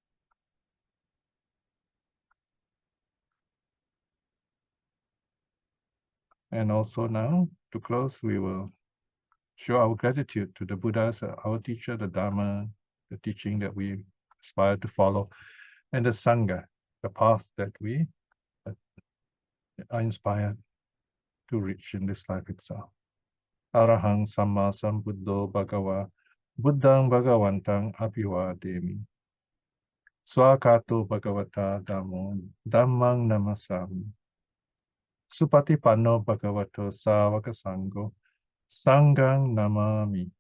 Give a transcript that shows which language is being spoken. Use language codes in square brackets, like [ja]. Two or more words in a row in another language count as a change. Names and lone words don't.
[en] And also now, to close, we will show our gratitude to the Buddhas, our teacher, the Dhamma, the teaching that we aspire to follow, and the Sangha, the path that we are inspired to reach in this life itself. [pi] Arahang Samma Sambuddho Bhagava Buddhang Bhagavantang Abhivademi Swakato Bhagavata Dhammo Dhammang Namasami Supatipanno Bhagavato Savaka Sangho Sanghang Namami.